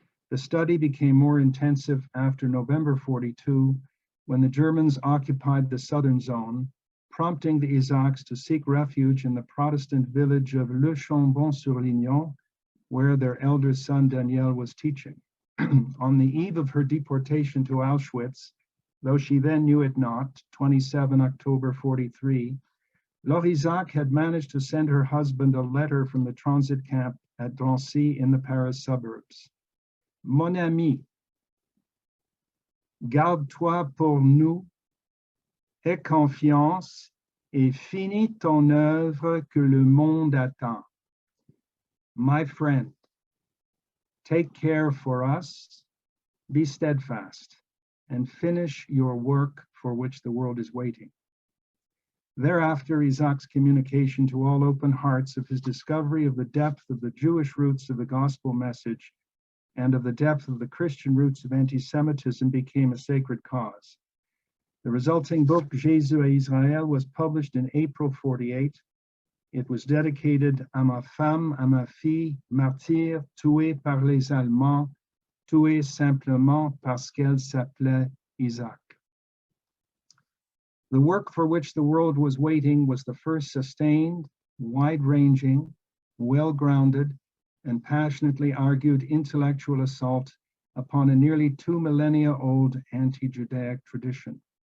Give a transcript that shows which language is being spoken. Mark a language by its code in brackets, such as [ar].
[en] The study became more intensive after November 42, when the Germans occupied the southern zone, prompting the Izaks to seek refuge in the Protestant village of Le Chambon-sur-Lignon, where their elder son Daniel was teaching. On the eve of her deportation to Auschwitz, though she then knew it not, 27 October 43, Laure Izak had managed to send her husband a letter from the transit camp at Drancy in the Paris suburbs. [fr] Mon ami, garde-toi pour nous, aie confiance et finis ton œuvre que le monde attend. [en] My friend, take care for us, be steadfast, and finish your work for which the world is waiting. Thereafter, Izak's communication to all open hearts of his discovery of the depth of the Jewish roots of the gospel message and of the depth of the Christian roots of anti-Semitism became a sacred cause. The resulting book, Jésus et Israël, was published in April 48. It was dedicated [fr] à ma femme, à ma fille, martyre, tuée par les Allemands, tuée simplement parce qu'elle s'appelait Izak. [en] The work for which the world was waiting was the first sustained, wide-ranging, well-grounded, and passionately argued intellectual assault upon a nearly 2 millennia old anti-Judaic tradition.